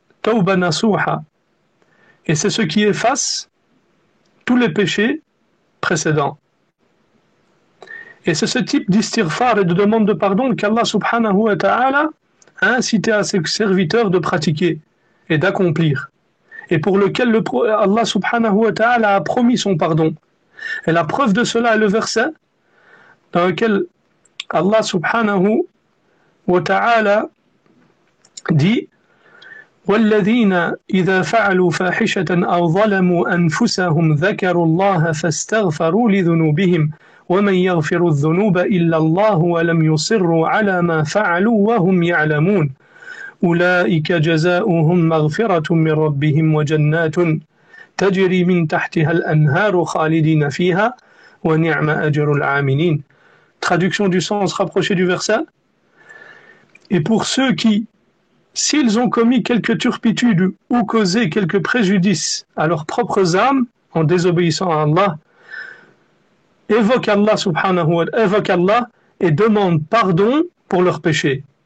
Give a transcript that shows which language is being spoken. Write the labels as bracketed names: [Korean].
[French] Tawba nasuha. Et c'est ce qui efface tous les péchés précédents. Et c'est ce type d'istighfar et de demande de pardon qu'Allah subhanahu wa ta'ala a incité à ses serviteurs de pratiquer et d'accomplir. Et pour lequel Allah subhanahu wa ta'ala a promis son pardon. Et la preuve de cela est le verset dans lequel Allah subhanahu wa ta'ala dit [Arabic] وَالَّذِينَ إِذَا فَعَلُوا فَاحِشَةً أَوْ ظَلَمُوا أَنفُسَهُمْ ذَكَرُوا اللَّهَ فَاسْتَغْفَرُوا لِذُنُوبِهِمْ وَمَنْ يَغْفِرُ الذُّنُوبَ إِلَّا اللَّهُ وَلَمْ يُصِرُّوا عَلَى مَا فَعَلُوا وَهُمْ يَعْلَمُونَ أُولَئِكَ جَزَاؤُهُمْ مَغْفِرَةٌ مِّن رَّبِّهِمْ وَجَنَّاتٌ تَجْرِي مِن تَحْتِهَا الْأَنْهَارُ خَالِدِينَ فِيهَا وَنِعْمَ أَجْرُ الْعَامِلِينَ. [French] Traduction du sens rapproché du verset. Et pour ceux qui, s'ils ont commis quelque turpitude ou causé quelque préjudice à leurs propres âmes en désobéissant à Allah, évoquent Allah et demandent pardon pour leurs péchés.